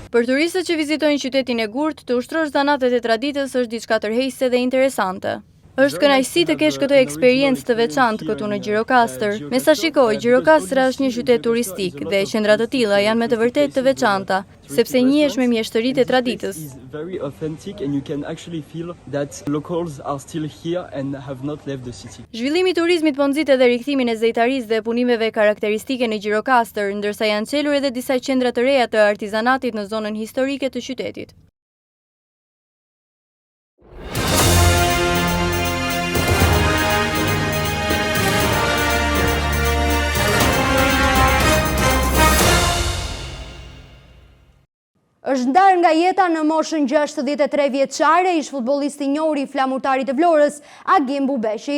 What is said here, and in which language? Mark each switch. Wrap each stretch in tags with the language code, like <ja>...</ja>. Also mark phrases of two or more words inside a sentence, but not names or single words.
<sq>Për turistët që vizitojnë qytetin e Gurt, të ushtrosh zanatet e traditës është diçka tërheqëse dhe interesante. Është kënaqësi të kesh këtë eksperiencë të veçantë këtu në Gjirokastër. Me sa shikoj, Gjirokastra është një qytet turistik dhe qendra të tilla janë me të vërtetë të veçanta, sepse njihesh me mjeshtëritë e traditës.</sq> <en>Very authentic and you can actually feel that locals are still here and have not left the city.</en> <sq>Zhvillimi i turizmit po nxit edhe rikthimin e zejtarisë dhe punimeve karakteristike në Gjirokastër, ndërsa janë çelur edhe disa qendra të reja të artizanatit në zonën historike të qytetit. Është ndarë nga jeta në moshën 63 vjeçare ish futbollisti i njohur i flamurtarit të Vlorës, Agim Bubeshi.</sq>